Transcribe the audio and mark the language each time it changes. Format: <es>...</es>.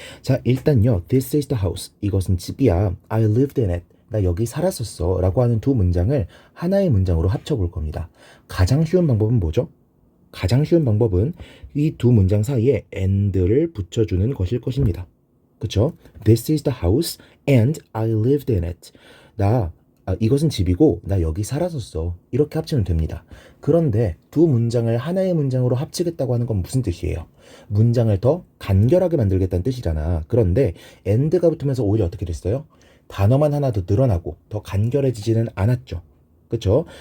<ko>자, 일단요.</ko> <en>This is the house.</en> <ko>이것은 집이야.</ko> <en>I lived in it.</en> <ko>나 여기 살았었어. 라고 하는 두 문장을 하나의 문장으로 합쳐볼 겁니다. 가장 쉬운 방법은 뭐죠? 가장 쉬운 방법은 이 두 문장 사이에 and를 붙여주는 것일 것입니다. 그쵸?</ko> <en>This is the house and I lived in it.</en> <ko>이것은 집이고 나 여기 살았었어. 이렇게 합치면 됩니다. 그런데 두 문장을 하나의 문장으로 합치겠다고 하는 건 무슨 뜻이에요? 문장을 더 간결하게 만들겠다는 뜻이잖아. 그런데 and가 붙으면서 오히려 어떻게 됐어요? 단어만 하나 더 늘어나고 더 간결해지지는 않았죠. 그쵸?</ko>